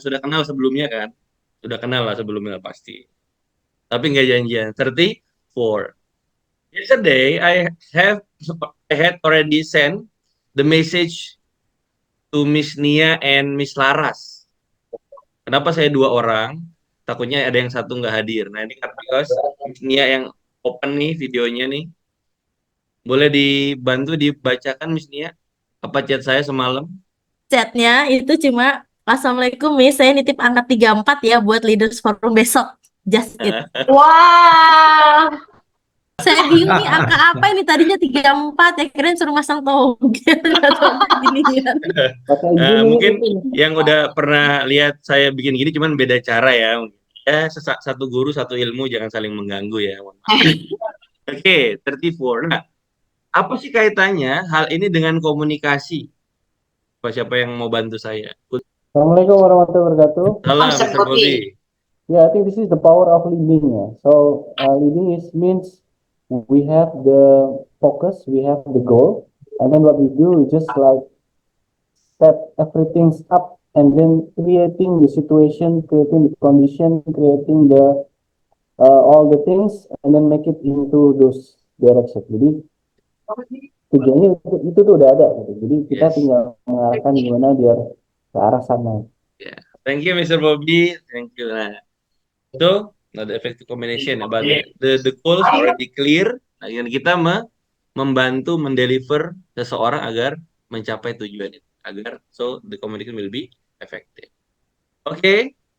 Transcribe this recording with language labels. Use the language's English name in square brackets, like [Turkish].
[Indonesian] Sudah kenal sebelumnya kan? Sudah kenal lah sebelumnya pasti. Tapi nggak janjian. 34. [English] Yesterday, I had already sent the message to Miss Nia and Miss Laras. [Indonesian] Kenapa saya 2 orang? Takutnya ada yang satu nggak hadir. Nah, ini because Miss Nia yang open nih videonya nih. Boleh dibantu dibacakan Miss Nia? Apa chat saya semalam? Chatnya itu cuma, Assalamualaikum Miss, saya nitip angka 34 ya buat Leaders Forum besok. [English] Just it. Wow. [Indonesian] Saya bingung nih angka apa ini, tadinya 34 ya, kirain suruh masang togel atau ginian. Mungkin yang udah pernah lihat saya bikin gini cuman beda cara ya. Ya, satu guru satu ilmu, jangan saling mengganggu ya. Oke, 34. Nah, apa sih kaitannya hal ini dengan komunikasi? Siapa yang mau bantu saya? Assalamualaikum warahmatullahi wabarakatuh. Salam, Mr. Mr. Bobby. [English] Yeah, I think this is the power of leading. Yeah. So leading means we have the focus, we have the goal, and then what we do is just like set everything up and then creating the situation, creating the condition, creating the all the things, and then make it into those direction. [Indonesian] Jadi tujuannya itu tuh udah ada gitu. Jadi kita [English] Yes. [Indonesian] tinggal mengarahkan gimana biar ke arah sana. [English] Yeah. Thank you, Mr. Bobby. Thank you. Nah, so the effective combination about the goals already clear. [Indonesian] Nah, yang kita membantu mendeliver seseorang agar mencapai tujuan itu, agar [English] so the communication will be effective. Okay.